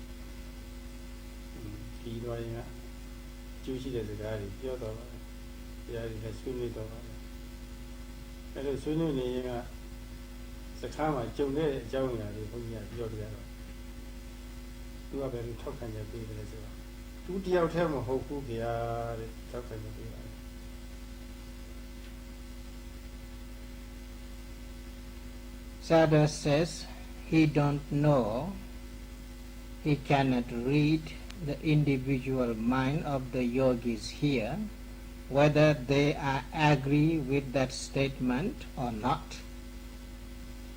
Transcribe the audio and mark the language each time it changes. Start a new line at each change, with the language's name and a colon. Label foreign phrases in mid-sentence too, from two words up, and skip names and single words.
Burmese: ဒီတော့ရင်ကကျူးရှိတဲ့စကားတွေပြောတော့ပါတယ်တရားတွေလည်းဆွေးနွေးတော့ပါတယ်အဲ့လိုဆွေးနွေးနေရင်ကစကားမှာကြုံတဲ့အကြောင်းအရာတွေဘုန်းကြီးကပြောပြတော့သူကပဲထောက်ခံချက်ပေးတယ်ဆိုတော့သူတယောက်တည်းမဟုတ်ဘူးခင်ဗျာတဲ့ထောက်ခံချက်ပေးပါတယ်
English: Sayadaw says he don't know, he cannot read the individual mind of the yogis here, whether they are agree with that statement or not.